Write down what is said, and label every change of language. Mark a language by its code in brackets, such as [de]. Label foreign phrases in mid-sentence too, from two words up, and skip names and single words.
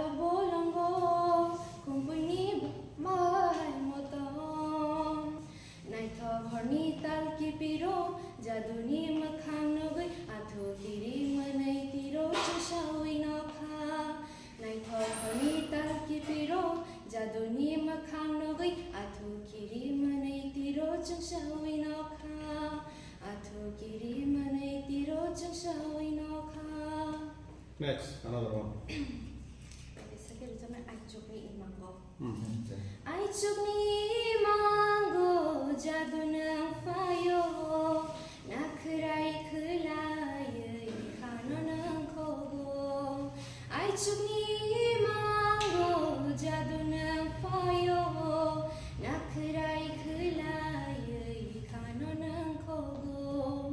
[brx] बोलंगो खुबैनि बाहाय मतम नायथाव हरनि तालखि पिरो जादुनि मोखां नुबै आथुगिरि मोनै तिरो जोंसावै नखा नायथाव हरनि तालखि पिरो जादुनि मोखां नुबै आथुगिरि मोनै तिरो जोंसावै नखा आथुगिरि मोनै तिरो जोंसावै नखा [en] Next, another one. [brx] Aichukni imanggo. Aichukni imanggo jadu nang fayo nakrai khlai khano nang khogo. Aichukni imanggo jadu nang fayo nakrai khlai khano nang khogo.